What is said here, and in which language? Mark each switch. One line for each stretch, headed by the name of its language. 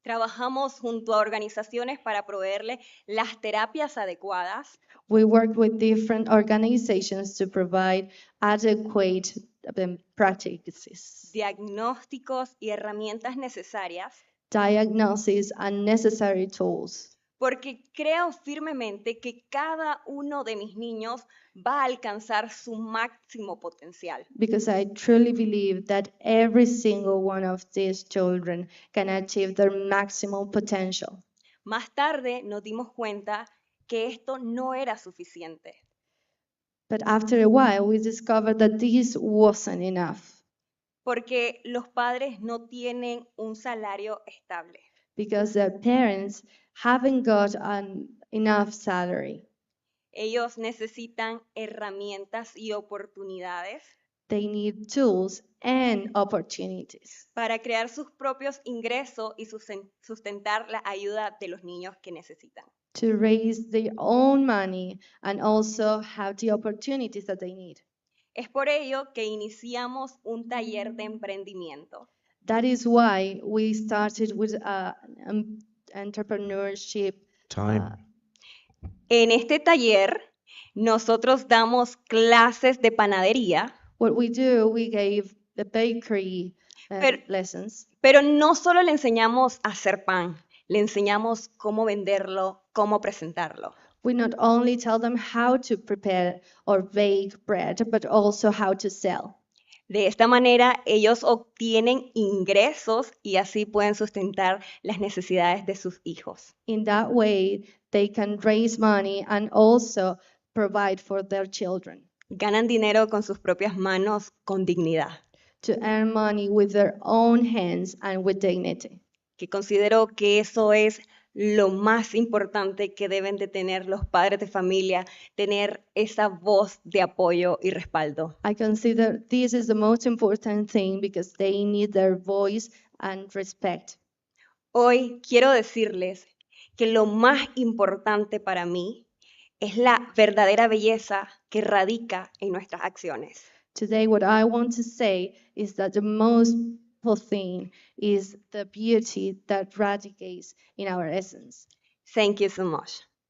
Spanish: Trabajamos junto a organizaciones para proveerle las terapias adecuadas.
English: We work with different organizations to provide adequate practices,
Spanish: diagnósticos y herramientas necesarias.
English: Diagnoses and necessary tools.
Spanish: Porque creo firmemente que cada uno de mis niños va a alcanzar su máximo potencial.
English: Because I truly believe that every single one of these children can achieve their maximum potential.
Spanish: Más tarde nos dimos cuenta que esto no era suficiente.
English: But after a while, we discovered that this wasn't enough.
Spanish: Porque los padres no tienen un salario estable.
English: Because their parents haven't got enough salary.
Spanish: Ellos necesitan herramientas y oportunidades.
English: They need tools and opportunities.
Spanish: Para crear sus propios ingresos y sustentar la ayuda de los niños que necesitan.
English: To raise their own money and also have the opportunities that they need.
Spanish: Es por ello que iniciamos un taller de emprendimiento.
English: That is why we started with entrepreneurship. Time.
Spanish: En este taller, nosotros damos clases de panadería.
English: What we do, we gave the bakery lessons.
Spanish: Pero no solo le enseñamos a hacer pan, le enseñamos cómo venderlo, cómo presentarlo.
English: We not only tell them how to prepare or bake bread, but also how to sell.
Spanish: De esta manera, ellos obtienen ingresos y así pueden sustentar las necesidades de sus hijos.
English: In that way, they can raise money and also provide for their children.
Spanish: Ganan dinero con sus propias manos con dignidad.
English: To earn money with their own hands and with dignity.
Spanish: Que considero que eso es lo más importante que deben de tener los padres de familia, tener esa voz de apoyo y respaldo.
English: I consider this is the most important thing because they need their voice and respect.
Spanish: Hoy quiero decirles que lo más importante para mí es la verdadera belleza que radica en nuestras acciones.
English: Today, what I want to say is that the most beautiful thing is the beauty that radicates in our essence. Thank you so much.